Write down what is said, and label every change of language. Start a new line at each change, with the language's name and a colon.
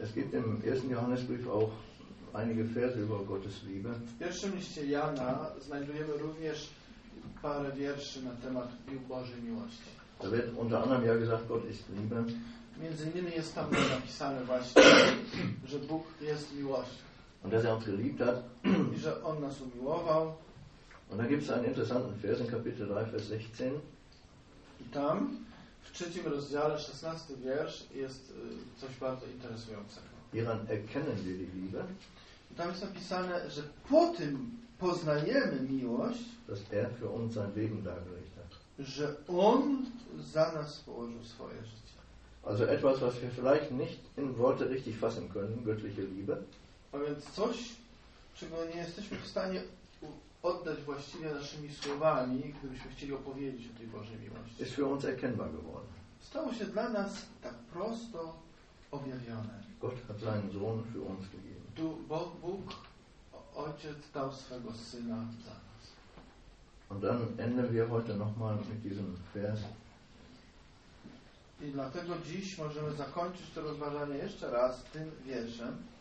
German: Es gibt im ersten Johannesbrief auch einige Verse über Gottes Liebe.
Polish: W pierwszym liście Jana znajdujemy również parę wierszy na temat Bożej miłości.
German: Da wird unter anderem ja gesagt, Gott ist Liebe.
Polish: Między innymi jest tam napisane właśnie, że Bóg jest miłością.
German: Und dass er uns geliebt hat.
Polish: I że on nas umiłował.
German: Und da gibt es einen interessanten Vers in Kapitel 3, Vers 16.
Polish: I tam, w trzecim rozdziale, 16 wiersz, jest coś bardzo interesującego.
German: Hieran erkennen wir die Liebe.
Polish: I tam jest napisane, że po tym poznajemy miłość,
German: dass er für uns sein Leben dargelegt hat.
Polish: Że on za nas położył swoje życie.
German: Also etwas, was wir vielleicht nicht in Worte richtig fassen können, göttliche Liebe.
Polish: A więc coś, czego nie jesteśmy w stanie oddać właściwie naszymi słowami, gdybyśmy chcieli opowiedzieć o tej Bożej miłości.
German: Ist für uns erkennbar geworden.
Polish: Stało się dla nas tak prosto objawione.
German: Gott hat seinen Sohn für uns gegeben.
Polish: Bóg, Ojciec dał swego Syna za nas.
German: Und dann enden wir heute nochmal mit diesem Vers.
Polish: I dlatego dziś możemy zakończyć to rozważanie jeszcze raz tym wierszem.